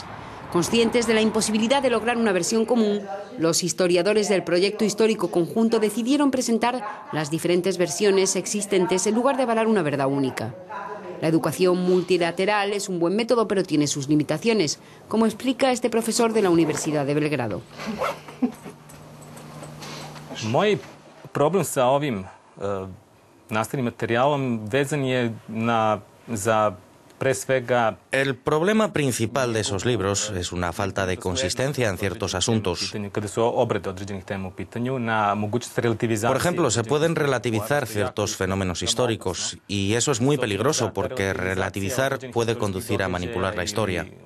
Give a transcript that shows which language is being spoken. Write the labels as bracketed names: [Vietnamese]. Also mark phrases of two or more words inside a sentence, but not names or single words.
[Spanish] Conscientes de la imposibilidad de lograr una versión común, los historiadores del proyecto histórico conjunto decidieron presentar las diferentes versiones existentes en lugar de avalar una verdad única. La educación multilateral es un buen método, pero tiene sus limitaciones, como explica este profesor de la Universidad de Belgrado. [Serbian] Problem sa ovim nastavnim materijalom vezan je za pre svega. [Spanish] El problema principal de esos libros es una falta de consistencia en ciertos asuntos. Por ejemplo, se pueden relativizar ciertos fenómenos históricos y eso es muy peligroso porque relativizar puede conducir a manipular la historia.